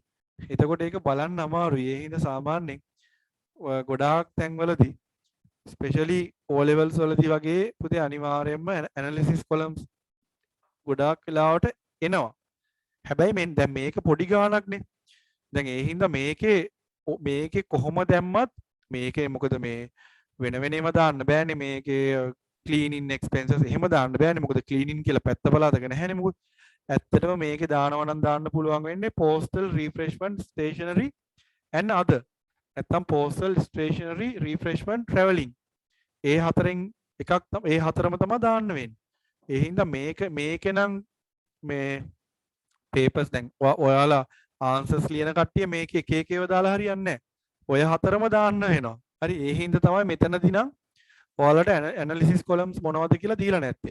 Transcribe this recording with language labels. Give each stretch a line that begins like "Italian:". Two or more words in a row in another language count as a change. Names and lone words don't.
Sinhala: එතකොට ඒක බලන්න අමාරුයි. ඒ හින්දා සාමාන්‍යයෙන් ගොඩාක් තැන්වලදී
English: specially O levels
Sinhala: වලදී වගේ පුතේ අනිවාර්යයෙන්ම
English: analysis columns
Sinhala: ගොඩාක් වෙලාවට එනවා. හැබැයි මෙන් දැන් මේක පොඩි ගාණක්නේ. දැන් ඒ හින්දා මේකේ කොහොම දැම්මත් මේකේ මොකද මේ වෙන වෙනම දාන්න බෑනේ. මේකේ
English: cleaning expenses
Sinhala: එහෙම දාන්න බෑනේ. මොකද cleaning කියලා පැත්ත බලාදක නැහැනේ මොකද. ඇත්තටම මේකේ දානවා නම් දාන්න පුළුවන් වෙන්නේ
English: postal refreshment stationery and other. නැත්තම් postal stationery refreshment travelling.
Sinhala: ඒ හතරෙන් එකක් ඒ හතරම තමයි දාන්න වෙන්නේ. ඒ හින්දා මේකේ නම් මේ papers දැන් ඔයාලා answers ලියන කට්ටිය මේක එක එක ඒවා දාලා හරියන්නේ නැහැ. ඔය හතරම දාන්න වෙනවා. හරි. ඒ හින්දා තමයි මෙතනදී නම් ඔයාලට
English: analysis columns
Sinhala: මොනවද කියලා දීලා නැත්තේ.